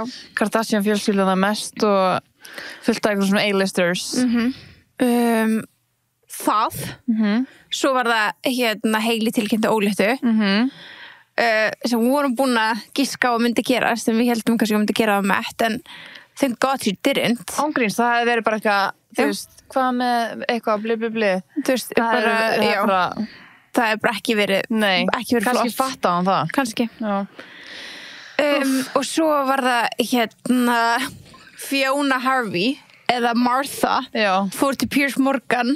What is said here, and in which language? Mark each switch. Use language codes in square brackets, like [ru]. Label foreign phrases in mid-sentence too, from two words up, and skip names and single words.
[is] Kardashian fjölskylduna mest og fullt af einhverjum svona A-listers. Það. Svo var það Hailey tilkynnti óléttu. Sem vorum búin að giska á að myndi gerast, sem við heldum kannski að myndi gera á Met, en [en] thank God she didn't. [is] Ángríns, það hefði verið bara eitthvað, þú veist, hvað með eitthvað bli. Þú veist, það er bara ekki verið, ekki verið flott. Kannski fatta hann það. Kannski. Já. Og svo var það Fiona Harvey, eða Martha, fór til Piers Morgan.